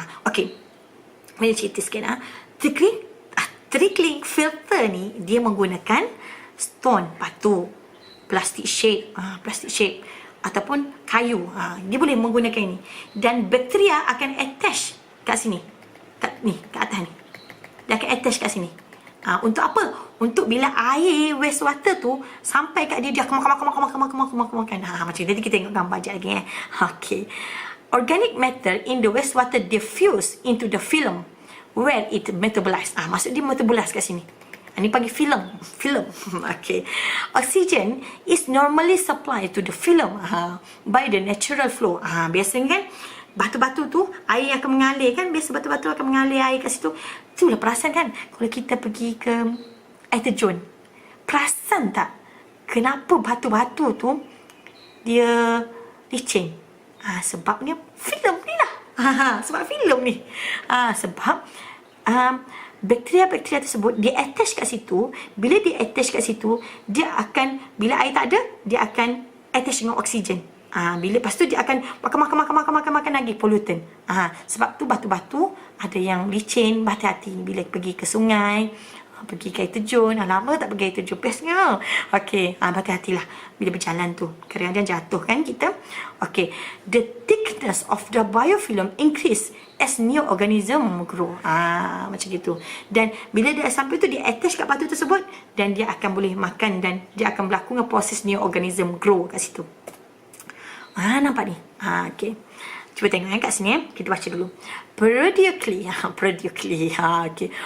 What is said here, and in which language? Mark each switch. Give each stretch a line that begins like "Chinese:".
Malay: Okay, boleh cerita sikit. Trickling filter ni dia menggunakan stone, batu, plastic shape, ataupun kayu. Dia boleh menggunakan ini, dan bakteria akan attach kat sini, kat atas ni. Dia akan attach kat sini. Untuk apa? Untuk bila air wastewater tu sampai kat dia, dia akan makan. Macam tadi kita tengok gambar je lagi. Okay.
English: Organic matter in the wastewater diffuse into the film where it metabolize.
Malay: Maksud dia metabolize kat sini. Ini panggil film. Okay.
English: Oxygen is normally supplied to the film by the natural flow.
Malay: Biasanya kan batu-batu tu air akan mengalir kan. Biasa batu-batu akan mengalir air kat situ. Itulah perasan kan kalau kita pergi ke air terjun. Perasan tak kenapa batu-batu tu dia licin? Sebabnya filem ni lah. Sebab filem ni. Sebab bakteria-bakteria tersebut dia attach kat situ. Bila dia attach kat situ, dia akan, bila air tak ada, dia akan attach dengan oksigen. Bila lepas tu dia akan makan lagi pollutant. Sebab tu batu-batu ada yang licin, hati-hati bila pergi ke sungai, pergi ke air terjun. Lama tak pergi air terjun, bestnya. Okey, hati-hatilah bila berjalan tu. Kadang-kadang jatuh kan kita.
English: Okey, the thickness of the biofilm increase as new organism grow.
Malay: Macam gitu. Dan bila dia sampai tu, dia attach kat batu tersebut dan dia akan boleh makan dan dia akan berlaku dengan proses
English: new organism grow
Malay: kat situ. Nampak ni? Okey. Cuba tengok kat sini. Kita baca dulu. Periodically. Okay.